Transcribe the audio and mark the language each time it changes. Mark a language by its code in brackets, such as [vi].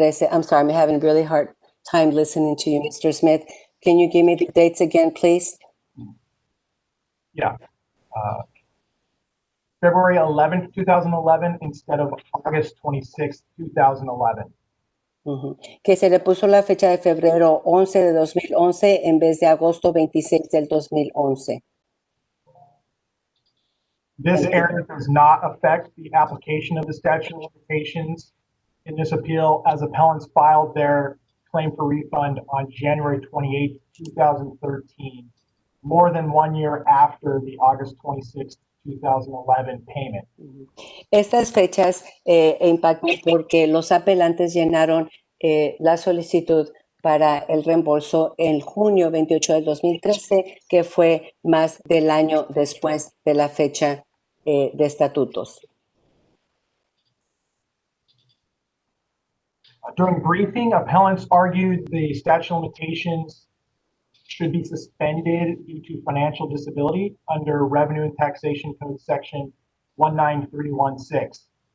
[en] I'm sorry, I'm having a really hard time listening to you, Mr. Smith. Can you give me the dates again, please? Yeah. February 11th, 2011, instead of August 26th, 2011. [es] Que se le puso la fecha de febrero 11 de 2011 en vez de agosto 26 del 2011. [en] This error does not affect the application of the statute of limitations in this appeal, as appellants filed their claim for refund on January 28, 2013, more than 1 year after the August 26, 2011 payment. [es] Estas fechas impactan porque los apelantes llenaron la solicitud para el reembolso en junio 28 del 2013, que fue más del año después de la fecha de estatutos. [en] During briefing, appellants argued the statute of limitations should be suspended due to financial disability under Revenue and Taxation Code Section 19316.